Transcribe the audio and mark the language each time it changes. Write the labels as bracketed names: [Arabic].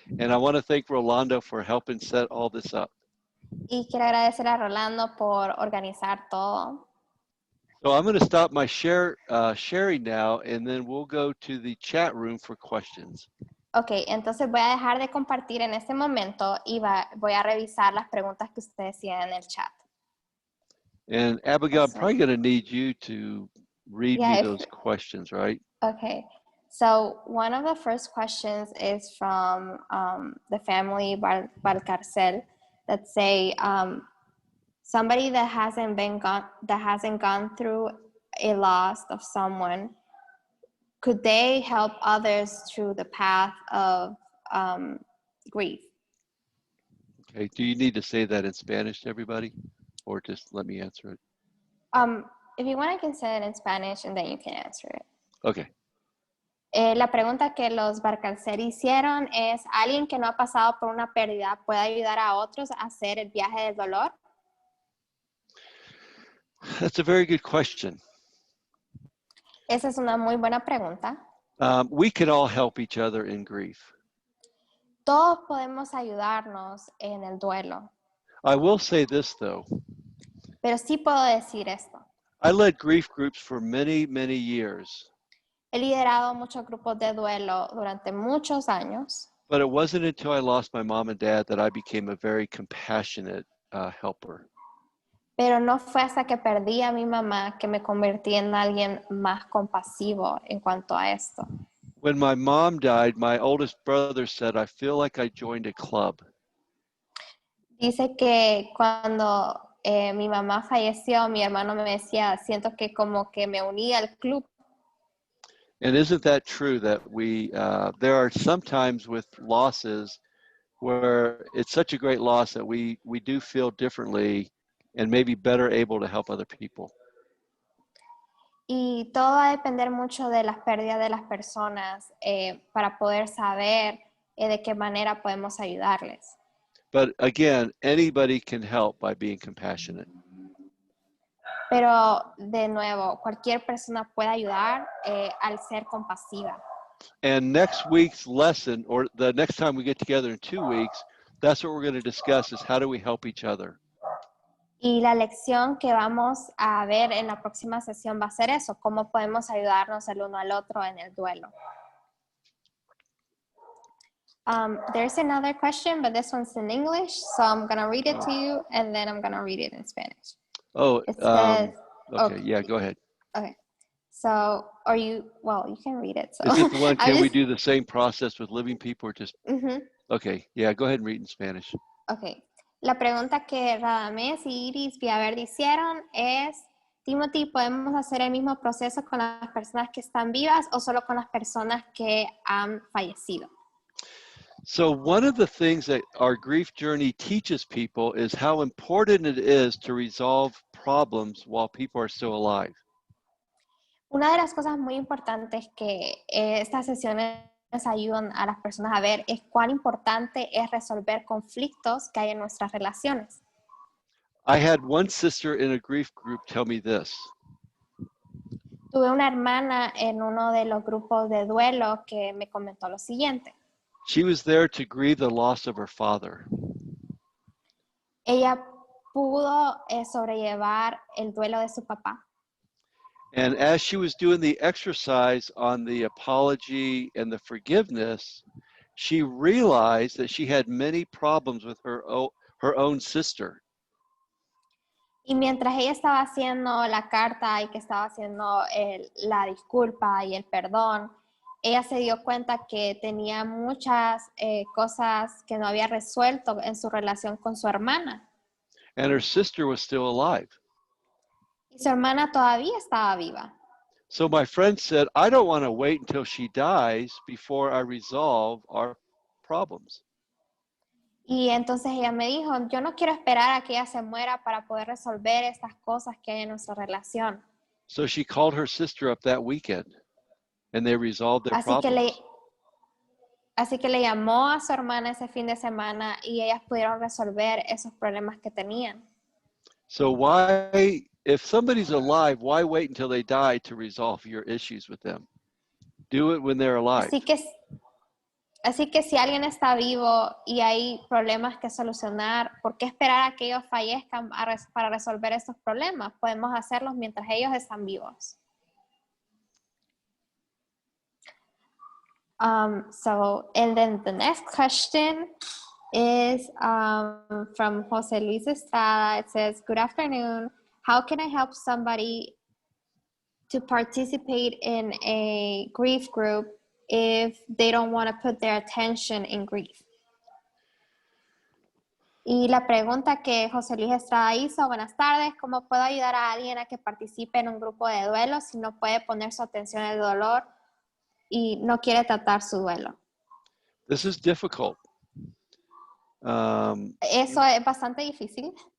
[English] And I want to thank Rolando for helping set all this up. [Spanish] Y quiero agradecer a Rolando por organizar todo. [English] So I'm going to stop my sharing now, and then we'll go to the chat room for questions. [Spanish] Ok, entonces voy a dejar de compartir en este momento y voy a revisar las preguntas que ustedes tienen en el chat. [English] And Abigail, I'm So- probably going to need you to read Yeah, me if- those questions, right? Okay, so one of the first questions is from the family Valcarcel that say, somebody that hasn't gone through a loss of someone, could they help others through the path of grief? Okay, do you need to say that in Spanish to everybody, or just let me answer it? If you want, I can say it in Spanish and then you can answer it. Okay. [Spanish] La pregunta que los Barcalceri hicieron es, ¿alguien que no ha pasado por una pérdida puede ayudar a otros a hacer el viaje del dolor? [English] That's a very good question. [Spanish] Esa es una muy buena pregunta. [English] We can all help each other in grief. [Spanish] Todos podemos ayudarnos en el duelo, [English] I will say this though. [Spanish] pero sí puedo decir esto. [English] I led grief groups for many, many years. [Spanish] He liderado muchos grupos de duelo durante muchos años, [English] But it wasn't until I lost my mom and dad that I became a very compassionate helper. [Spanish] pero no fue hasta que perdí a mi mamá que me convertí en alguien más compasivo en cuanto a esto. [English] When my mom died, my oldest brother said, I feel like I joined a club. [Spanish] Dice que cuando mi mamá falleció, mi hermano me decía, siento que como que me uní al club. [English] And isn't that true that there are some times with losses where it's such a great loss that we do feel differently and maybe better able to help other people. [Spanish] Y todo va a depender mucho de las pérdidas de las personas para poder saber de qué manera podemos ayudarles. [English] But again, anybody can help by being compassionate. [Spanish] Pero de nuevo, cualquier persona puede ayudar al ser compasiva. [English] And next week's lesson, or the next time we get together in 2 weeks, that's what we're going to discuss is how do we help each other. [Spanish] Y la lección que vamos a ver en la próxima sesión va a ser eso, cómo podemos ayudarnos el uno al otro en el duelo. [English] There's another question, but this one's in English, so I'm going to read it to you, and then I'm going to read it in Spanish. Oh, It says, okay, yeah, go ahead. okay. So, you can read it. So. Is it the one, I'm can we just- do the same process with living people or just, Ujú. okay, yeah, go ahead and read in Spanish. Ok. [Spanish] La pregunta que Radamés y Iris Villaverdi hicieron es, Timothy, ¿podemos hacer el mismo proceso con las personas que están vivas o solo con las personas que han fallecido? [English] So one of the things that our grief journey teaches people is how important it is to resolve problems while people are still alive. [Spanish] Una de las cosas muy importantes que estas sesiones ayudan a las personas a ver es cuán importante es resolver conflictos que hay en nuestras relaciones. [English] I had one sister in a grief group tell me this. [Spanish] Tuve una hermana en uno de los grupos de duelo que me comentó lo siguiente. [English] She was there to grieve the loss of her father. [Spanish] Ella pudo sobrellevar el duelo de su papá. [English] And as she was doing the exercise on the apology and the forgiveness, she realized that she had many problems with her own sister. [Spanish] Y mientras ella estaba haciendo la carta y que estaba haciendo la disculpa y el perdón, ella se dio cuenta que tenía muchas cosas que no había resuelto en su relación con su hermana. [English] And her sister was still alive. [Spanish] Y su hermana todavía estaba viva. [English] So my friend said, I don't want to wait until she dies before I resolve our problems. [Spanish] Y entonces ella me dijo, yo no quiero esperar a que ella se muera para poder resolver estas cosas que hay en nuestra relación. [English] So she called her sister up that weekend and they resolved their problems. [Spanish] Así que le llamó a su hermana ese fin de semana y ellas pudieron resolver esos problemas que tenían. [English] So why, if somebody's alive, why wait until they die to resolve your issues with them? Do it when they're alive. [Spanish] Así que si alguien está vivo y hay problemas que solucionar, ¿por qué esperar a que ellos fallezcan para resolver esos problemas? Podemos hacerlos mientras ellos están vivos. [English] And then the next question is from Jose Luis Estrada. It says, good afternoon. How can I help somebody to participate in a grief group if they don't want to put their attention in grief? [Spanish] Y la pregunta que José Luis Estrada hizo, buenas tardes, ¿cómo puedo ayudar a alguien a que participe en un grupo de duelo si no puede poner su atención en el dolor y no quiere tratar su duelo? [English] This is difficult. [Spanish] Eso es bastante difícil